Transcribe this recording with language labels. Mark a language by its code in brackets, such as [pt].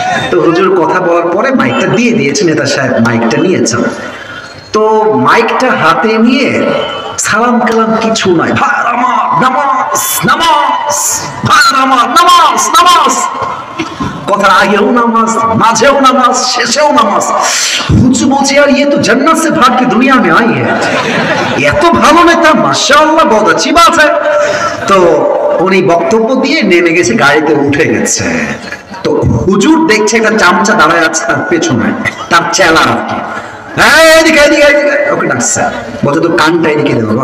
[bn] তো হুজুর কথা বলার পরে মাইকটা দিয়ে দিয়েছে, নেতা সাহেব মাইকটা নিয়েছেন। তো মাইকটা হাতে নিয়ে সালাম কালাম কিছু নাই, ভাই আমার নামাজ নামাজ, ভাই আমার নামাজ নামাজ, কথার আগেও নামাজ, মাঝেও নামাজ, শেষেও নামাজ। হুজুর বলছে, আর [hi] ये तो जन्नत से भाग के दुनिया में आई है। [bn] এত ভালো নেতা, মাশাআল্লাহ, [hi] বহুত अच्छी बात है। [bn] তো উনি বক্তব্য দিয়ে নেমে গেছে, গাড়িতে উঠে গেছে। তো হুজুর দেখছে একটা চামচা দাঁড়ায় আছে তার পেছনে, তার চেলা আর কি। হ্যাঁ, এদিকে এদিকে এদিকে, ওকে ডাকছে, বলছে তো কানটা এদিকে দেবো।